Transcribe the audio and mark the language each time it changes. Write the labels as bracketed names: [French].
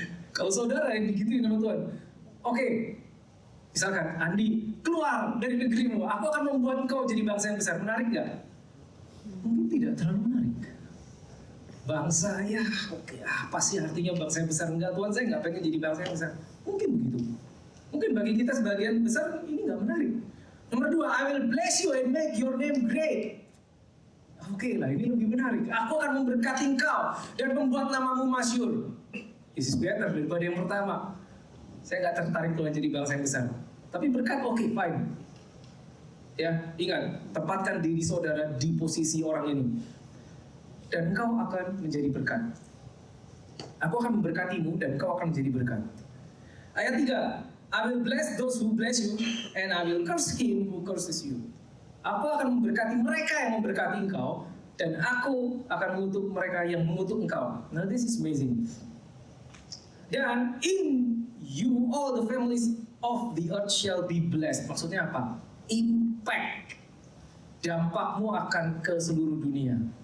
[Indonesian] Kalau saudara yang digituin sama Tuhan, oke, misalkan Andi, keluar dari negerimu, aku akan membuat engkau jadi bangsa yang besar. Menarik gak? Mungkin tidak terlalu menarik. Bangsa, ya oke, apa sih artinya bangsa yang besar? Enggak, Tuhan, saya nggak pengen jadi bangsa yang besar. Mungkin begitu. Mungkin bagi kita sebagian besar ini nggak menarik. Nomor 2, [English] I will bless you and make your name great. [Indonesian] Oke lah, ini lebih menarik. Aku akan memberkati engkau dan membuat namamu masyhur. [English] This is better [Indonesian] daripada yang pertama. Saya nggak tertarik Tuhan jadi bangsa yang besar. Tapi berkat, oke, fine. Ya, ingat, tempatkan diri saudara di posisi orang ini. Dan engkau akan menjadi berkat. Aku akan memberkatimu dan engkau akan menjadi berkat. Ayat 3, [English] I will bless those who bless you and I will curse him who curses you. [Indonesian] Aku akan memberkati mereka yang memberkati engkau dan aku akan mengutuk mereka yang mengutuk engkau. [English] Now this is amazing. Dan in you all the families of the earth shall be blessed. [Indonesian] Maksudnya apa? Impact. Dampakmu akan ke seluruh dunia.